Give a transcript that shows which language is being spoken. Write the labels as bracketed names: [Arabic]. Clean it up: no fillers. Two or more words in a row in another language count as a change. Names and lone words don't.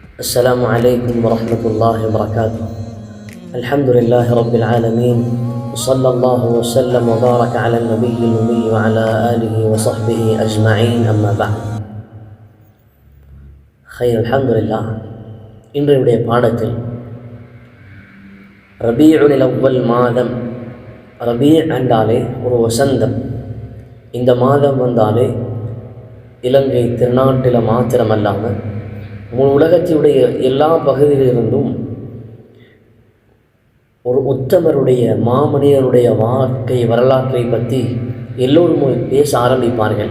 [Arabic] السلام عليكم ورحمة الله وبركاته. الحمد لله رب العالمين، وصلى الله وسلم وبارك على النبي الأمي وعلى آله وصحبه أجمعين. أما بعد. خير الحمد لله. [Tamil] இன்றைய பாடத்தில் ரபீஉல் அவ்வல் மாதம், ரபீ என்றாலே ஒரு வசந்தம். இந்த மாதம் வந்தாலே இலங்கை திருநாட்டில் மாத்திரமல்லாமல் உலகத்தினுடைய எல்லா பகுதியிலிருந்தும் ஒரு உத்தமருடைய மாமனிதருடைய வாழ்க்கை வரலாற்றை பற்றி எல்லோரும் பேச ஆரம்பிப்பார்கள்.